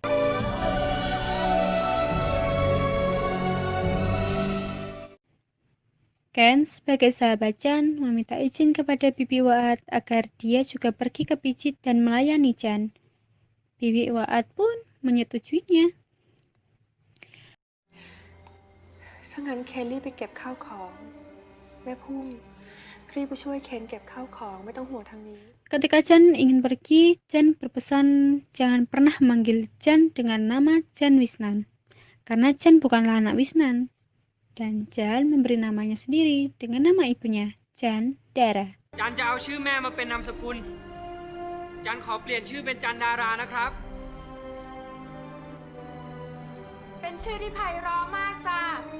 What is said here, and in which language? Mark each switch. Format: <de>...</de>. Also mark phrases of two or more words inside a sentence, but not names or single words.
<id>Ken sebagai sahabat Chan meminta izin kepada Bibi Waat agar dia juga pergi ke Picit dan melayani Chan. Bibi Waat pun menyetujuinya.</id> <th>ถ้างั้นเคนรีบไปเก็บข้าวของ แม่พุ่มรีบไปช่วยเคนเก็บข้าวของไม่ต้องห่วงทางนี้</th> <id>Ketika Chan ingin pergi, Chan berpesan jangan pernah memanggil Chan dengan nama Chan Wisnan, karena Chan bukanlah anak Wisnan. Dan Chan memberi namanya sendiri dengan nama ibunya, Chandara.</id> <th>จันจะเอาชื่อแม่มาเป็นนามสกุล จันขอเปลี่ยนชื่อเป็นจันดารานะครับ เป็นชื่อที่ไพเราะมากจ้า</th>